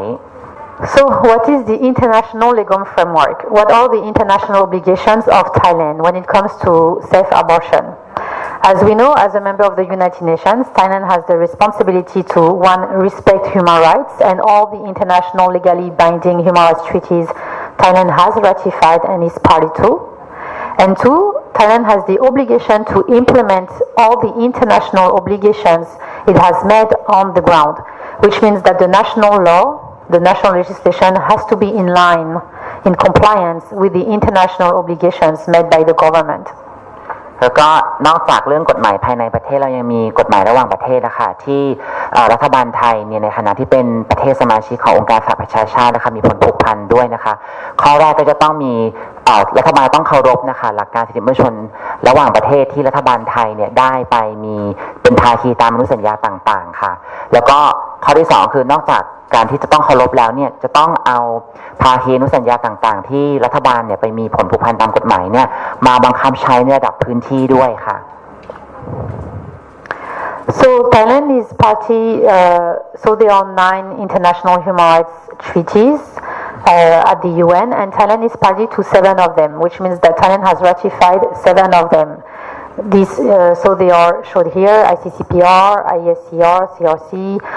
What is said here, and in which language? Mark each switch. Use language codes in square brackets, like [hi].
[en] So what is the international legal framework? What are the international obligations of Thailand when it comes to safe abortion? As we know, as a member of the United Nations, Thailand has the responsibility to, one, respect human rights and all the international legally binding human rights treaties Thailand has ratified and is party to. And two, Thailand has the obligation to implement all the international obligations it has made on the ground, which means that the national law, the national legislation has to be in line, in compliance with the international obligations made by the government. [th] แล้วก็นอกจากเรื่องกฎหมายภายในประเทศเรายังมีกฎหมายระหว่างประเทศนะคะที่รัฐบาลไทยเนี่ยในฐานะที่เป็นประเทศสมาชิกขององค์การสหประชาชาตินะคะมีผลผูกพันด้วยนะคะข้อแรกก็จะต้องมี รัฐบาลต้องเคารพนะคะหลักการสิทธิมนุษยชนระหว่างประเทศที่รัฐบาลไทยเนี่ยได้ไปมีเป็นภาคีตามอนุสัญญาต่างๆค่ะแล้วก็ข้อที่2คือนอกจากการที่จะต้องเคารพแล้วเนี่ยจะต้องเอาภาคีอนุสัญญาต่างๆที่รัฐบาลเนี่ยไปมีผลผูกพันตามกฎหมายเนี่ยมาบังคับใช้ในระดับพื้นที่ด้วยค่ะ [en] So Thailand is party, so there are 9 international human rights treaties at the UN, and Thailand is party to 7 of them, which means that Thailand has ratified 7 of them. These, so they are showed here: ICCPR, ISCR, CRC.